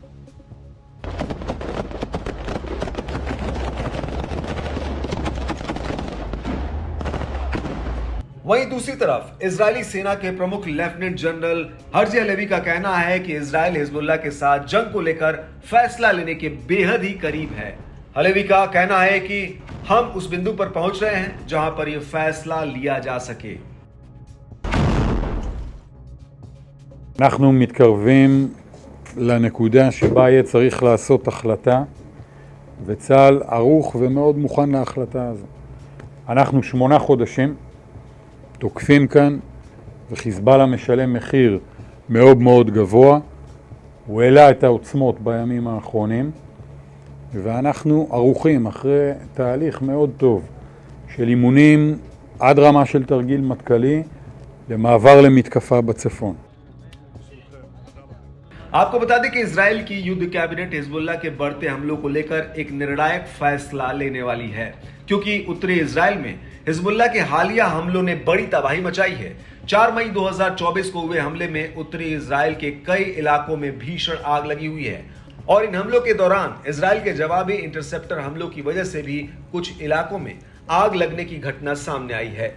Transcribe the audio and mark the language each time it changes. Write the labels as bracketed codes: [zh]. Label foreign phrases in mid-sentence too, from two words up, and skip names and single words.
[hi] वहीं दूसरी तरफ इजरायली सेना के प्रमुख [en] lieutenant general [hi] हर्जी हलेवी का कहना है कि इजराइल हिजबुल्लाह के साथ जंग को लेकर फैसला लेने के बेहद ही करीब है। हलेवी का कहना है कि हम उस बिंदु पर पहुंच रहे हैं जहां पर यह फैसला लिया जा सके। [he] אנחנו מתקרבים לנקודה שבה יהיה צריך לעשות החלטה, וצה"ל ערוך ומאוד מוכן להחלטה הזו. אנחנו 8 חודשים תוקפים כאן, וחיזבאללה משלם מחיר מאוד מאוד גבוה. הוא העלה את העוצמות בימים האחרונים, ואנחנו ערוכים אחרי תהליך מאוד טוב של אימונים עד רמה של תרגיל מטכ"לי למעבר למתקפה בצפון. [hi] आपको बता दें कि इजराइल की युद्ध कैबिनेट हिजबुल्लाह के बढ़ते हमलों को लेकर एक निर्णायक फैसला लेने वाली है, क्योंकि उत्तरी इजराइल में हिजबुल्लाह के हालिया हमलों ने बड़ी तबाही मचाई है। 4 मई 2024 को हुए हमले में उत्तरी इजराइल के कई इलाकों में भीषण आग लगी हुई है और इन हमलों के दौरान इजराइल के जवाबी इंटरसेप्टर हमलों की वजह से भी कुछ इलाकों में आग लगने की घटना सामने आई है।